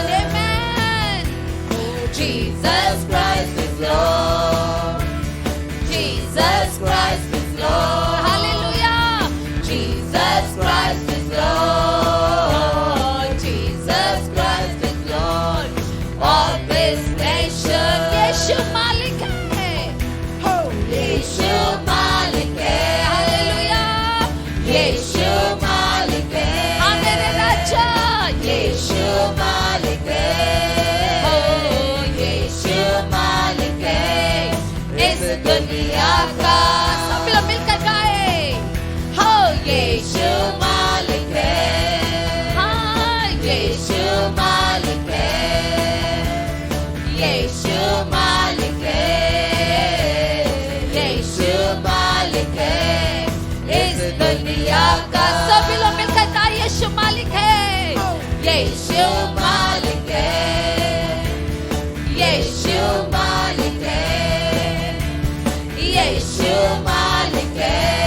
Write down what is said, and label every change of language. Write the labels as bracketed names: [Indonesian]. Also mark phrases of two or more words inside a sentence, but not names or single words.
[English] Amen. Jesus Christ is Lord. Jesus Christ is Lord. Hallelujah. Jesus Christ is Lord. Jesus Christ is Lord of this nation. [Hindi] यीशु मालिक है. Oh, यीशु मालिक है. Hallelujah. यीशु मालिक है. हाँ मेरे राजा. यीशु मालिक है. Oh, यीशु मालिक है. इस दुनिया का सब लोग मिलकर गाए. Oh, यीशु मालिक है. हाँ, यीशु मालिक है. यीशु मालिक है. यीशु मालिक है. इस दुनिया का सभी लोग मिलकर गाए. यीशु मालिक है. यीशु मालिक है. यीशु मालिक है. यीशु मालिक है.